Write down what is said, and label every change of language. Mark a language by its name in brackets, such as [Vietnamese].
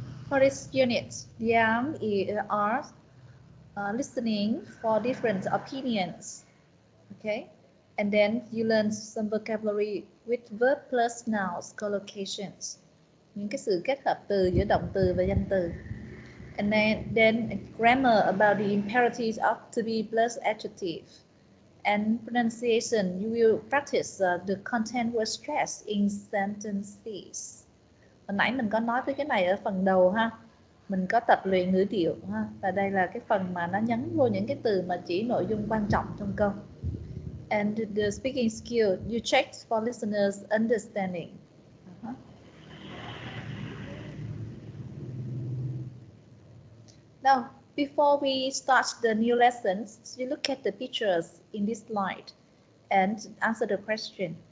[English] For this unit, the aim are listening for different opinions. Okay, and then you learn some vocabulary with verb plus nouns collocations. [Vietnamese] Những cái sự kết hợp từ giữa động từ và danh từ. [English] And then grammar about the imperatives of to be plus adjective. And pronunciation, you will practice the content word stress in sentences. [Vietnamese] Hồi nãy mình có nói tới cái này ở phần đầu ha. Mình có tập luyện ngữ điệu ha. Và đây là cái phần mà nó nhấn vô những cái từ mà chỉ nội dung quan trọng trong câu. [English] And the speaking skill, you check for listeners' understanding. Now, before we start the new lessons, you look at the pictures in this slide and answer the question.